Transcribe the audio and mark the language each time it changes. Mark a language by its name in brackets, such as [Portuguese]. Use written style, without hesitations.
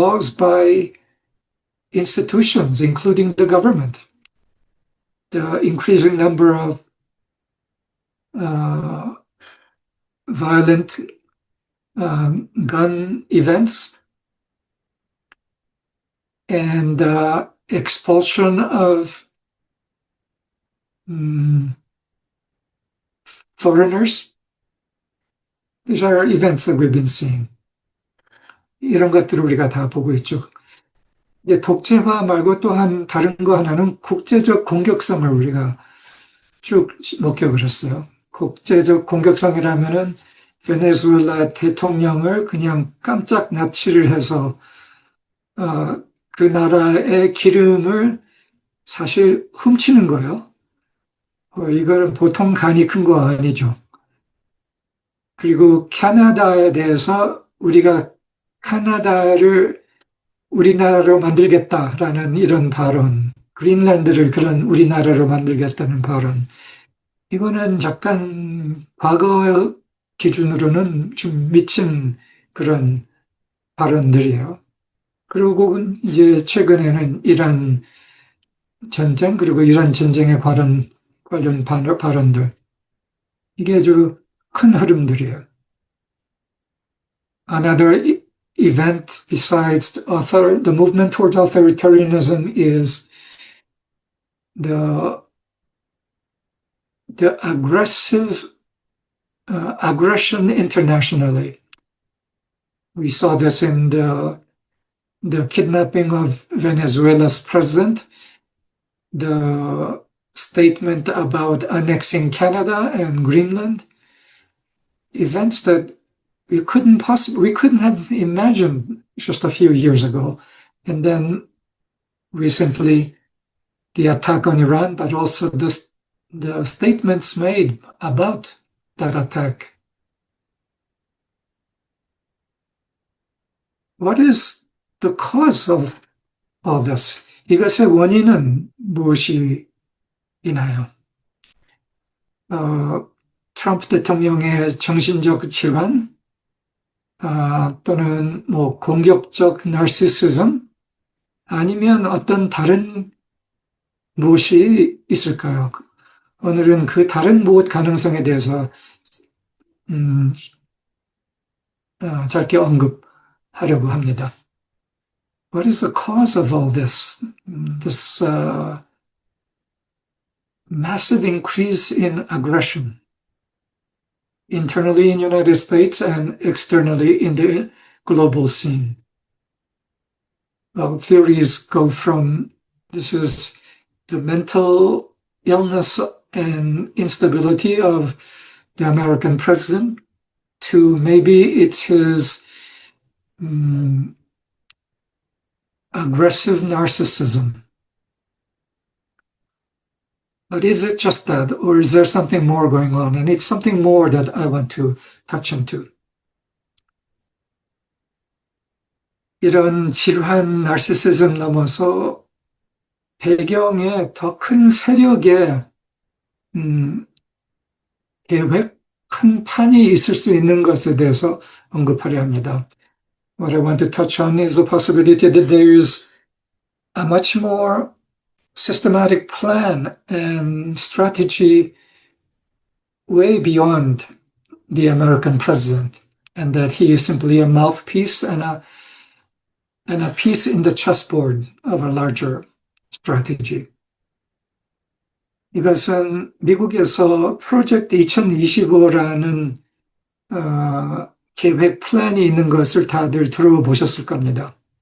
[English] by institutions, including the government, the increasing number of violent gun events, and expulsion of foreigners. These are events that we've been seeing. [Korean] 이런 것들을 우리가 다 보고 있죠. 이제 독재화 말고 또한 다른 거 하나는 국제적 공격성을 우리가 쭉 목격을 했어요. 국제적 공격성이라면은 베네수엘라 대통령을 그냥 깜짝 납치를 해서 그 나라의 기름을 사실 훔치는 거예요. 이거는 보통 간이 큰 거 아니죠. 그리고 캐나다에 대해서 우리가 캐나다를 우리나라로 만들겠다라는 이런 발언, 그린란드를 그런 우리나라로 만들겠다는 발언, 이거는 약간 과거 기준으로는 좀 미친 그런 발언들이에요. 그리고 이제 최근에는 이란 전쟁, 그리고 이란 전쟁에 관련 발언들, 이게 아주 큰 흐름들이에요. [English] Another event besides the movement towards authoritarianism is the aggressive aggression internationally. We saw this in the kidnapping of Venezuela's president, the statement about annexing Canada and Greenland, events that we couldn't have imagined just a few years ago. And then recently, the attack on Iran, but also the statements made about that attack. What is the cause of all this? [Korean] 이것의 원인은 무엇이 있나요? 트럼프 대통령의 정신적 질환, 또는 뭐 공격적 나르시시즘, 아니면 어떤 다른 무엇이 있을까요? 오늘은 그 다른 무엇 가능성에 대해서 짧게 언급하려고 합니다. [English] What is the cause of all this? This massive increase in aggression, internally in the United States and externally in the global scene. Well, theories go from this is the mental illness and instability of the American president to maybe it's his aggressive narcissism. But is it just that, or is there something more going on? And it's something more that I want to touch into. [Korean] 이런 질환 나르시시즘 넘어서 배경에 더 큰 세력의 계획, 큰 판이 있을 수 있는 것에 대해서 언급하려 합니다. [English] What I want to touch on is the possibility that there is a much more systematic plan and strategy way beyond the American president, and that he is simply a mouthpiece and a piece in the chessboard of a larger strategy. [Korean] 이것은 미국에서 프로젝트 2025라는 계획 플랜이 있는 것을 다들 들어보셨을 겁니다.